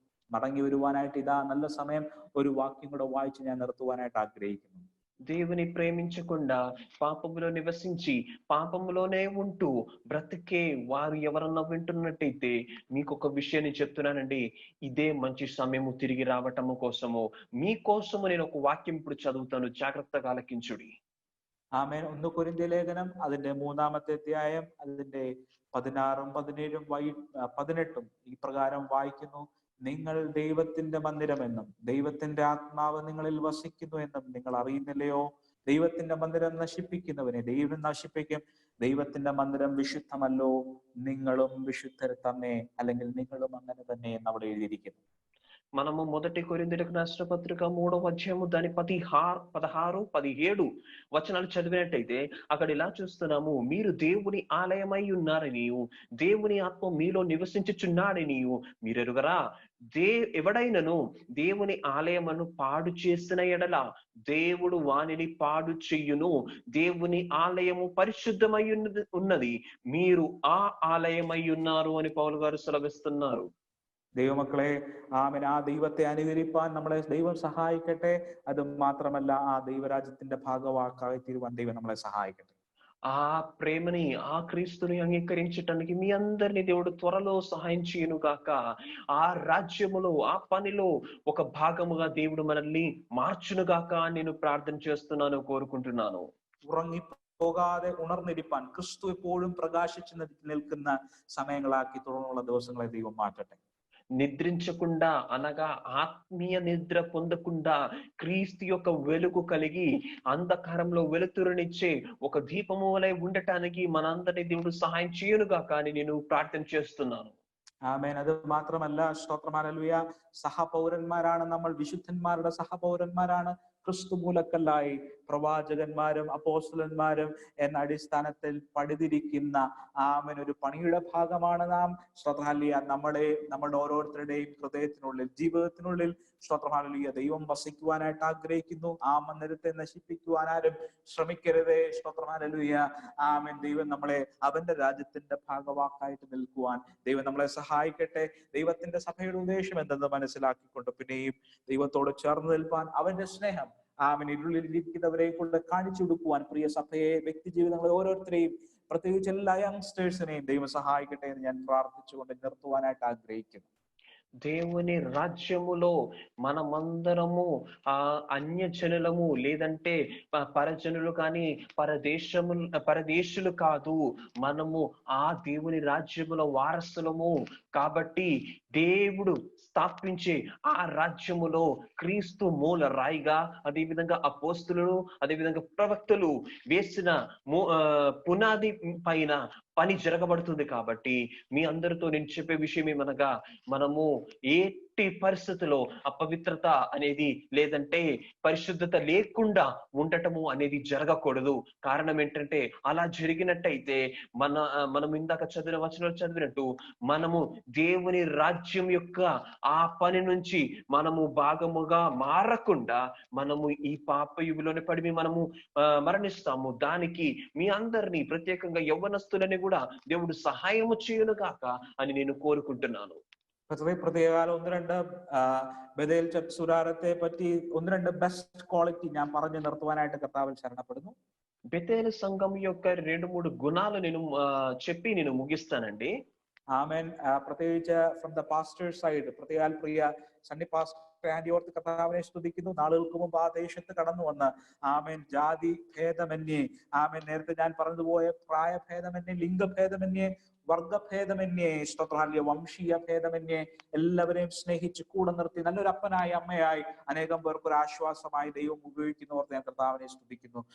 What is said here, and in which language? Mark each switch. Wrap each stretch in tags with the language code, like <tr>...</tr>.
<ml>മടങ്ങി വരുവാനായിട്ട് ഇതാ നല്ല സമയം. ഒരു വാക്യം കൂടെ വായിച്ച് ഞാൻ നിർത്തുവാനായിട്ട് ആഗ്രഹിക്കുന്നു.</ml> <te>దేవుని ప్రేమించకుండా పాపములో నివసించి పాపములోనే ఉంటూ బ్రతికే వారు ఎవరన్నా వింటున్నట్టయితే మీకు ఒక విషయాన్ని చెప్తున్నానండి. ఇదే మంచి సమయము తిరిగి రావటము కోసము, మీకోసము నేను ఒక వాక్యం ఇప్పుడు చదువుతాను, జాగ్రత్తగా ఆలకించుడి.</te> <ml>ആമേൻ. 1 കൊരിന്ത്യർ ലേഖനം അതിന്റെ 3-ാമത്തെ അധ്യായം അതിന്റെ 16-ഉം 17-ഉം 18-ഉം ഇപ്രകാരം വായിക്കുന്നു: നിങ്ങൾ ദൈവത്തിന്റെ മന്ദിരമെന്നും ദൈവത്തിന്റെ ആത്മാവ് നിങ്ങളിൽ വസിക്കുന്നു എന്നും നിങ്ങൾ അറിയുന്നില്ലയോ? ദൈവത്തിന്റെ മന്ദിരം നശിപ്പിക്കുന്നവനെ ദൈവം നശിപ്പിക്കും. ദൈവത്തിന്റെ മന്ദിരം വിശുദ്ധമല്ലോ, നിങ്ങളും വിശുദ്ധർ തന്നെ, അല്ലെങ്കിൽ നിങ്ങളും അങ്ങനെ തന്നെ എന്ന് അവിടെ എഴുതിയിരിക്കുന്നു.</ml> <te>మనము 1 కొరింథీయులకు రాసిన పత్రిక 3వ అధ్యాయము దాని 16, 17 వచనాలు చదివినట్టయితే అక్కడ ఇలా చూస్తున్నాము: మీరు దేవుని ఆలయమై ఉన్నారనియు దేవుని ఆత్మ మీలో నివసించుచున్నాడనియు మీరెరుగరా? ఎవడైనను దేవుని ఆలయమును పాడు చేసిన ఎడల దేవుడు వానిని పాడు చెయ్యును. దేవుని ఆలయము పరిశుద్ధమై ఉన్నది, మీరు ఆ ఆలయమై ఉన్నారు అని పౌలు గారు సెలవిస్తున్నారు.</te> <ml>ദൈവമക്കളെ, ആമേൻ, ആ ദൈവത്തെ അനുകരിപ്പാൻ നമ്മളെ ദൈവം സഹായിക്കട്ടെ. അത് മാത്രമല്ല, ആ ദൈവരാജ്യത്തിന്റെ ഭാഗവാക്കായി തീരുവാൻ ദൈവം നമ്മളെ സഹായിക്കട്ടെ.</ml> <te>ఆ ప్రేమని, ఆ క్రీస్తుని అంగీకరించటానికి మీ అందరినీ దేవుడు త్వరలో సహాయం చేయను గాక. ఆ రాజ్యములో, ఆ పనిలో ఒక భాగముగా దేవుడు మనల్ని మార్చును గాక నేను ప్రార్థన చేస్తున్నాను, కోరుకుంటున్నాను.</te> <ml>പോകാതെ ഉണർന്നിരിപ്പാൻ ക്രിസ്തു എപ്പോഴും പ്രകാശിച്ചു നിൽക്കുന്ന സമയങ്ങളാക്കി തുടർന്നുള്ള ദിവസങ്ങളെ ദൈവം മാറ്റട്ടെ.</ml> <te>నిద్రించకుండా అనగా ఆత్మీయ నిద్ర పొందకుండా క్రీస్తు యొక్క వెలుగు కలిగి అంధకారంలో వెలుతురునిచ్చే ఒక దీపము వలె ఉండటానికి మనందరి దేవుడు సహాయం చేయనుగా కానీ నేను ప్రార్థన చేస్తున్నాను.</te> <ml>ആമേൻ. അത് മാത്രമല്ല, സ്തോത്രം, ഹല്ലേലൂയ, സഹപൗരന്മാരാണ് നമ്മൾ, വിശുദ്ധന്മാരുടെ സഹപൗരന്മാരാണ്. ക്രിസ്തു മൂലക്കല്ലായി പ്രവാചകന്മാരും അപ്പോസ്തലന്മാരും എന്ന അടിസ്ഥാനത്തിൽ പടുതിരിക്കുന്ന ആമേൻ ഒരു പണിയുടെ ഭാഗമാണ് നാം. സ്തോത്രം, ഹല്ലേലൂയ. നമ്മുടെ ഓരോരുത്തരുടെയും ഹൃദയത്തിനുള്ളിൽ, ജീവിതത്തിനുള്ളിൽ സ്തോത്രം, ഹല്ലേലൂയ, ദൈവം വസിക്കുവാനായിട്ട് ആഗ്രഹിക്കുന്നു. ആ മന്ദിരത്തെ നശിപ്പിക്കുവാൻ ആരും ശ്രമിക്കരുതേ. സ്തോത്രം, ഹല്ലേലൂയ. ആമേൻ. ദൈവം നമ്മളെ അവന്റെ രാജ്യത്തിന്റെ ഭാഗവാക്കായിട്ട് നിൽക്കുവാൻ ദൈവം നമ്മളെ സഹായിക്കട്ടെ. ദൈവത്തിന്റെ സഭയുടെ ഉദ്ദേശം എന്തെന്ന് മനസ്സിലാക്കിക്കൊണ്ട് പിന്നെയും ദൈവത്തോട് ചേർന്ന് നിൽപ്പാൻ, അവന്റെ സ്നേഹം ആമേൻ ഇരുളിൽ ഇരിക്കുന്നവരെ കൊണ്ട് കാണിച്ചു കൊടുക്കുവാൻ പ്രിയ സഭയെ, വ്യക്തി ജീവിതങ്ങളെ ഓരോരുത്തരെയും, പ്രത്യേകിച്ച് എല്ലാ യങ്സ്റ്റേഴ്സിനെയും ദൈവം സഹായിക്കട്ടെ എന്ന് ഞാൻ പ്രാർത്ഥിച്ചുകൊണ്ട് നിർത്തുവാനായിട്ട് ആഗ്രഹിക്കുന്നു.</ml> <te>దేవుని రాజ్యములో మనమందరము అన్యజనులము, లేదంటే పరజనులు కానీ పరదేశులు కాదు. మనము ఆ దేవుని రాజ్యములో వారసులము. కాబట్టి దేవుడు స్థాపించే ఆ రాజ్యములో క్రీస్తు మూల రాయిగా, అదేవిధంగా అపోస్తులు, అదేవిధంగా ప్రవక్తలు వేసిన పునాది పైన పని జరగబడుతుంది. కాబట్టి మీ అందరితో నేను చెప్పే విషయం ఏమనగా, మనము ఎట్టి పరిస్థితుల్లో అపవిత్రత అనేది, లేదంటే పరిశుద్ధత లేకుండా ఉండటము అనేది జరగకూడదు. కారణం ఏంటంటే, అలా జరిగినట్టయితే మనం ఇందాక చదివిన వచనాలు చదివినట్టు మనము దేవుని రాజ్యం యొక్క ఆ పని నుంచి మనము భాగముగా మారకుండా మనము ఈ పాప యుగంలోనే పడి మనము మరణిస్తాము. దానికి మీ అందరినీ, ప్రత్యేకంగా యవ్వనస్తులని కూడా దేవుడు సహాయము చేయను గాక అని నేను కోరుకుంటున్నాను.</te> <ml>പ്രത്യേകാലം ഒന്ന് രണ്ട് ബഥേൽ ചർച്ച് സുരാരത്തെ പറ്റി ഒന്ന് രണ്ട് ബെസ്റ്റ് ക്വാളിറ്റി ഞാൻ പറഞ്ഞു നിർത്തുവാനായിട്ട് കർത്താവിൽ ശരണപ്പെടുന്നു.</ml> <te>బెతేలు సంఘం యొక్క 2-3 గుణాలు నేను చెప్పి నేను ముగిస్తానండి.</te> <ml>ആമേൻ. പ്രത്യേകിച്ച്</ml> <en>from the pastor side,</en> <ml>പ്രത്യേക പ്രിയ സണ്ണി പാസ്റ്റർ ആൻഡി ഓർത്ത് കർത്താവിനെ സ്തുതിക്കുന്നു. നാളുകൾക്ക് മുമ്പ് ആ ദേശത്ത് കടന്നു വന്ന് ആമേൻ ജാതി ഭേദമന്യേ, ആമേൻ നേരത്തെ ഞാൻ പറഞ്ഞതുപോലെ പ്രായഭേദമന്യേ, ലിംഗഭേദമന്യേ, വർഗഭേദമന്യേ, സ്തോത്രം, വംശീയ ഭേദമന്യേ എല്ലാവരെയും സ്നേഹിച്ച് കൂടെ നിർത്തി നല്ലൊരു അപ്പനായി, അമ്മയായി, അനേകം പേർക്ക് ഒരു ആശ്വാസമായി ദൈവം ഉപയോഗിക്കുന്നവർക്ക് ഞാൻ കർത്താവിനെ സ്തുതിക്കുന്നു.</ml>